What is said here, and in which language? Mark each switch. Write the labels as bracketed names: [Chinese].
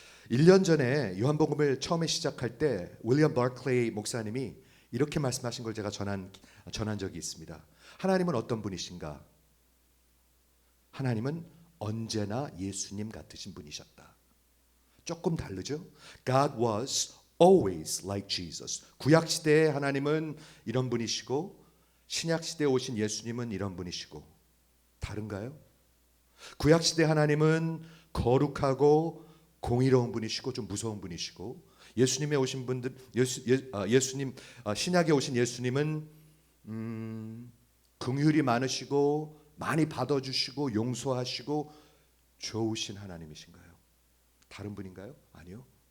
[Korean] 1년 전에 요한복음을 처음에 시작할 때 윌리엄 버클레이 목사님이 이렇게 말씀하신 걸 제가 전한 적이 있습니다. 하나님은 어떤 분이신가? 하나님은 언제나 예수님 같으신 분이셨다. 조금 다르죠? [English] God was always like Jesus. [Korean] 구약 시대의 하나님은 이런 분이시고 신약 시대에 오신 예수님은 이런 분이시고 다른가요? 구약 시대 하나님은 거룩하고 공의로운 분이시고 좀 무서운 분이시고 예수님에 오신 분들 예수님 신약에 오신 예수님은 긍휼이 많으시고 많이 받아주시고 용서하시고 좋으신 하나님이신가요? 다른 분인가요? 아니요.